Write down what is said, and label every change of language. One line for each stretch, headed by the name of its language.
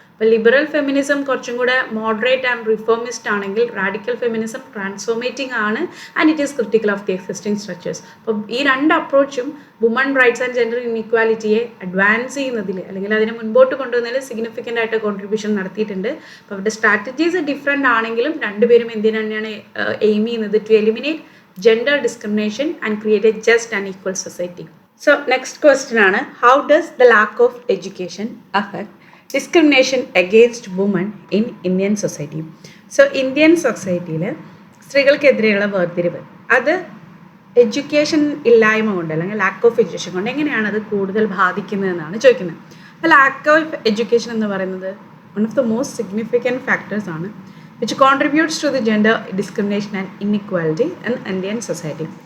Malayalam: അപ്പോൾ liberal feminism കുറച്ചും കൂടെ മോഡറേറ്റ് ആൻഡ് റിഫോമിസ്റ്റ് ആണെങ്കിൽ റാഡിക്കൽ ഫെമിനിസം ട്രാൻസ്ഫോർമേറ്റിംഗ് ആണ് and it is critical of the existing structures. അപ്പോൾ ഈ രണ്ട് അപ്രോച്ചും woman rights and gender ഇൻഇക്വാലിറ്റിയെ advance ചെയ്യുന്നതിൽ അല്ലെങ്കിൽ അതിനെ മുൻപോട്ട് കൊണ്ടുവന്നതിൽ സിഗ്നിഫിക്കൻ്റ് ആയിട്ട് കോൺട്രിബ്യൂഷൻ നടത്തിയിട്ടുണ്ട്. അപ്പോൾ അവരുടെ സ്ട്രാറ്റജീസ് ഡിഫറെൻ്റ് ആണെങ്കിലും രണ്ടുപേരും എന്തിനു തന്നെയാണ് എയിം ചെയ്യുന്നത്?
English: To eliminate gender discrimination and create a just and equal society. So next question ആണ്, how does the lack of education affect discrimination against women in Indian society?
Malayalam: So Indian സൊസൈറ്റിയിൽ സ്ത്രീകൾക്കെതിരെയുള്ള വേർതിരിവ് അത് education ഇല്ലായ്മ കൊണ്ട് അല്ലെങ്കിൽ lack of education കൊണ്ട് എങ്ങനെയാണ് അത് കൂടുതൽ ബാധിക്കുന്നതെന്നാണ് ചോദിക്കുന്നത്.
English: അപ്പോൾ lack of education എന്ന് പറയുന്നത് one of the most significant factors ആണ് which contributes to the gender discrimination and inequality in Indian society.